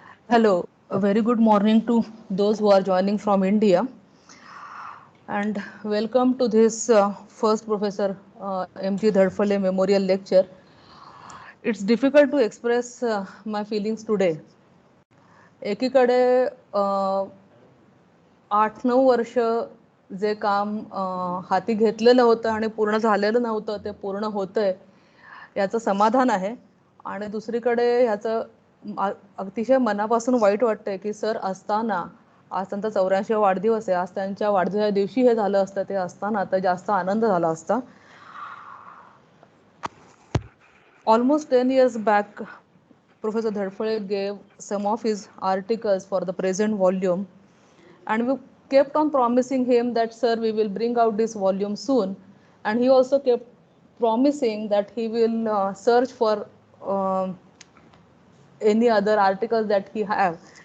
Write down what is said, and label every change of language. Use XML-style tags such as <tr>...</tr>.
<en>Hello, a very good morning to those who are joining from India, and welcome to this first Professor M.G. Dhadphale Memorial Lecture. It's difficult to express my feelings today.</en> <mr>एकीकडे 8-9 वर्ष जे काम हाती घेतलेलं होतं आणि पूर्ण झालेलं नव्हतं ते पूर्ण होतंय याचं समाधान आहे, आणि दुसरीकडे याचं अतिशय मनापासून वाईट वाटतंय की सर असताना, आज त्यांचा 84वा वाढदिवस आहे, आज त्यांच्या वाढदिवसा दिवशी हे झालं असतं, ते असताना तर जास्त आनंद झाला असता.</mr> <en>Almost 10 years back, Professor Dhadphale gave some of his articles for the present volume, and we kept on promising him that, sir, we will bring out this volume soon. And he also kept promising that he will search for any other articles that he have.</en>